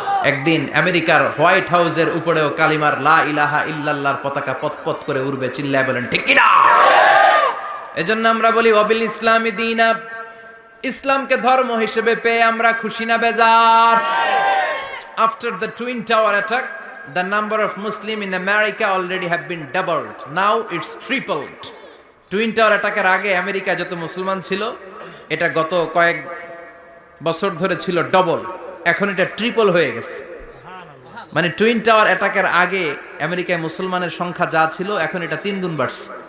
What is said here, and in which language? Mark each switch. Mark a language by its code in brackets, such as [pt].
[bn] একদিন আমেরিকার হোয়াইট হাউসের উপরেও কালিমার লা ইলাহা ইল্লাল্লাহর পতাকা পতপত করে উড়বে। চিল্লায় বলেন ঠিক কি না? এজন্য আমরা বলি [ar] ওয়াবিল ইসলামি দীনা, [bn] ইসলামকে ধর্ম হিসেবে পেয়ে আমরা খুশি না বেজার? [en] After the Twin Tower attack, the number of Muslims in America already have been doubled. Now it's tripled. [bn] Twin tower অ্যাটাকের আগে আমেরিকায় যত মুসলমান ছিল, এটা গত কয়েক বছর ধরে ছিল ডবল, এখন এটা ট্রিপল হয়ে গেছে। মানে টুইন টাওয়ার অ্যাটাকের আগে আমেরিকায় মুসলমানের সংখ্যা যা ছিল, এখন এটা 3 গুণ বাড়ছে।